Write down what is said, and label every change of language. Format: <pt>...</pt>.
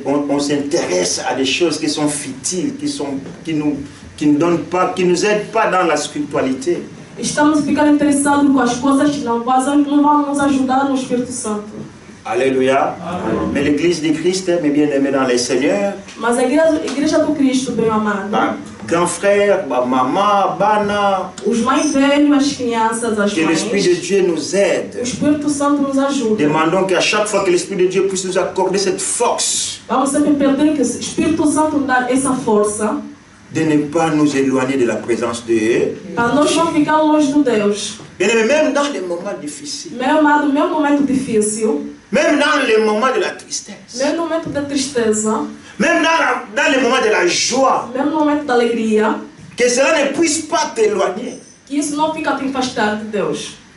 <fr>On s'intéresse à des choses qui sont futiles, qui ne donnent pas, qui nous aident pas dans la spiritualité.</fr> <pt>Estamos ficando interessados com as coisas que não vão nos ajudar no Espírito Santo.</pt> <fr>Alléluia. Mais l'église de Christ, mes bien-aimés dans les Seigneurs,</fr> <pt>Mas a igreja do Cristo, bem amado,</pt> <fr>grand frère, maman, bana,</fr> <pt>os mais velhos, as crianças, as</pt> <fr>que l'Esprit de</fr> <pt>mães,</pt> <fr>Dieu nous aide.</fr> <pt>o Espírito Santo nos ajuda.</pt> <fr>Demandons qu'à chaque fois que l'Esprit de Dieu puisse nous accorder cette force</fr> <pt>Vamos sempre pedir que o Espírito Santo nos dê essa força</pt> <fr>de ne pas nous éloigner de la présence de Dieu.</fr> <pt>para nós não ficar longe de Deus.</pt> <fr>Bien-aimés, même dans les moments difficiles,</fr> <pt>Meu amado, meu momento difícil,</pt> <fr>même dans les moments de la tristesse,</fr> <pt>meu momento de tristeza,</pt> <fr>même dans les moments de la joie,</fr> <pt>meu momento de alegria,</pt> <fr>que cela ne puisse pas t'éloigner</fr> <pt>que isso não fica te afastar de Deus.</pt>